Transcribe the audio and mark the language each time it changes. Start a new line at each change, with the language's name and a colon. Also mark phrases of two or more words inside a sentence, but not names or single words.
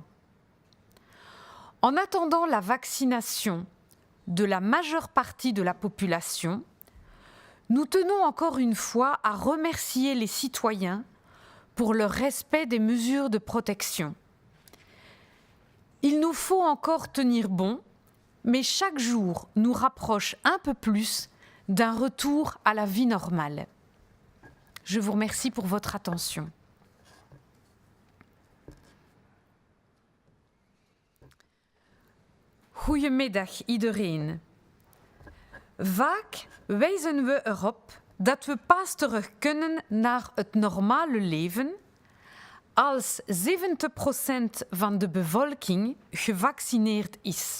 French: En attendant la vaccination de la majeure partie de la population, nous tenons encore une fois à remercier les citoyens pour leur respect des mesures de protection. Il nous faut encore tenir bon, mais chaque jour nous rapproche un peu plus d'un retour à la vie normale. Je vous remercie pour votre attention.
Dutch: Goedemiddag iedereen. Vaak wijzen we erop dat we pas terug kunnen naar het normale leven als 70% van de bevolking gevaccineerd is.